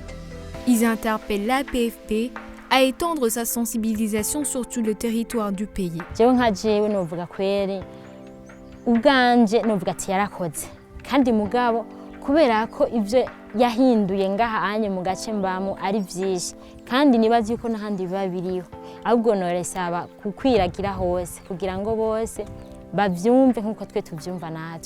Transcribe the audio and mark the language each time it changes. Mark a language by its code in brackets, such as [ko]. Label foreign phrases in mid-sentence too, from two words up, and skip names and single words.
[fr] Ils interpellent l'APFB à étendre sa sensibilisation sur tout le territoire du pays. [rn] Jewe nka jewe novuga kweri ubwanje novuga ati yarakoze, kandi mugabo kubera ko ivyo yahinduye ngaha anye mu gace mbamo ari vyinshi, kandi nibazi yuko n'ahandi biba biriho, ahubwo noresaba kukwiragira hose kugira ngo bose bavyumve nkuko twe tuvyumva natwe.